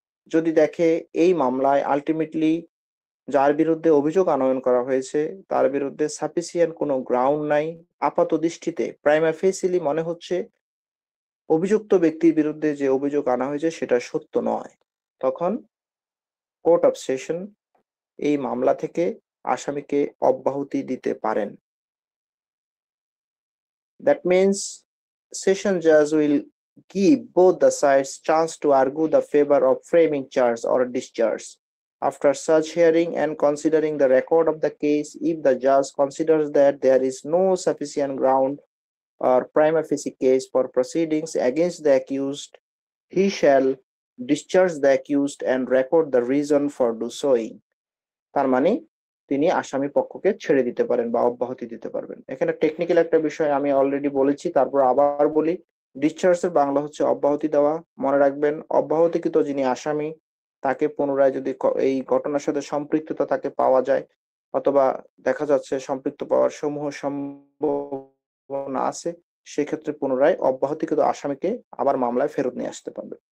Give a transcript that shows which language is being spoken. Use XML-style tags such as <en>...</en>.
<bn>যদি দেখে এই মামলায় আলটিমেটলি যার বিরুদ্ধে অভিযোগ আনয়ন করা হয়েছে তার বিরুদ্ধে সাফিসিয়েন্ট কোনো গ্রাউন্ড নাই, আপাত দৃষ্টিতে প্রাইমা ফেসিলি মনে হচ্ছে অভিযুক্ত ব্যক্তির বিরুদ্ধে যে অভিযোগ আনা হয়েছে সেটা সত্য নয়, তখন কোর্ট অফ সেশন এই মামলা থেকে আসামিকে অব্যাহতি দিতে পারেন।</bn> <en>That means session judge will give both the sides chance to argue the favor of framing charge or discharge. After such hearing and considering the record of the case, if the judge considers that there is no sufficient ground or prima facie case for proceedings against the accused, he shall discharge the accused and record the reason for do soing.</en> <bn>তার মানে তিনি আসামি পক্ষকে ছেড়ে দিতে পারেন বা অব্যাহতি দিতে পারবেন। এখানে টেকনিক্যাল একটা বিষয় আমি অলরেডি বলেছি, তারপর আবার বলি। ডিসচার্জের বাংলা হচ্ছে অব্যাহতি দেওয়া। মনে রাখবেন, অব্যাহতিকৃত যিনি আসামি তাকে পুনরায় যদি এই ঘটনার সাথে সম্পৃক্ততা তাকে পাওয়া যায় অথবা দেখা যাচ্ছে সম্পৃক্ত পাওয়ার সমূহ সম্ভাবনা আছে, সেক্ষেত্রে পুনরায় অব্যাহতিকৃত আসামিকে আবার মামলায় ফেরত নিয়ে আসতে পারবে।</bn>